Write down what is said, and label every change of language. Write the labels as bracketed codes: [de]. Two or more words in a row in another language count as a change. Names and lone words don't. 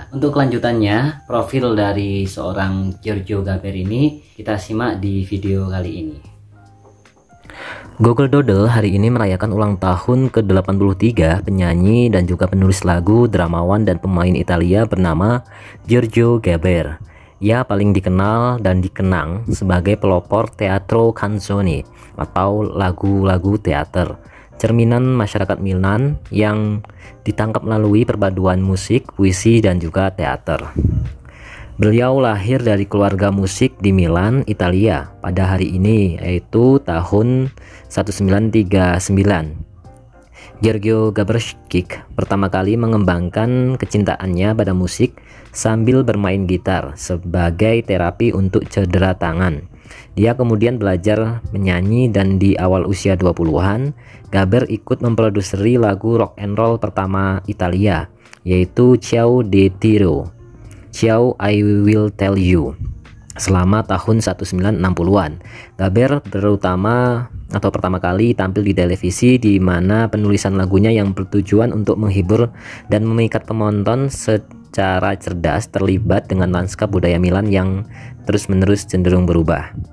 [id] Untuk kelanjutannya, profil dari seorang Giorgio Gaber ini kita simak di video kali ini. Google Doodle hari ini merayakan ulang tahun ke-83 penyanyi dan juga penulis lagu, dramawan dan pemain Italia bernama Giorgio Gaber. Ia paling dikenal dan dikenang sebagai pelopor [it] teatro canzone [id] atau lagu-lagu teater, cerminan masyarakat Milan yang ditangkap melalui perpaduan musik, puisi dan juga teater. Beliau lahir dari keluarga musik di Milan, Italia pada hari ini, yaitu tahun 1939. Giorgio Gaberskyk pertama kali mengembangkan kecintaannya pada musik sambil bermain gitar sebagai terapi untuk cedera tangan. Dia kemudian belajar menyanyi dan di awal usia 20-an, Gaber ikut memproduseri lagu [en] rock and roll [id] pertama Italia, yaitu Ciao di Tiro, Ciao I Will Tell You, selama tahun 1960-an. Gaber pertama kali tampil di televisi, di mana penulisan lagunya yang bertujuan untuk menghibur dan memikat penonton secara cerdas terlibat dengan lanskap budaya Milan yang terus-menerus cenderung berubah.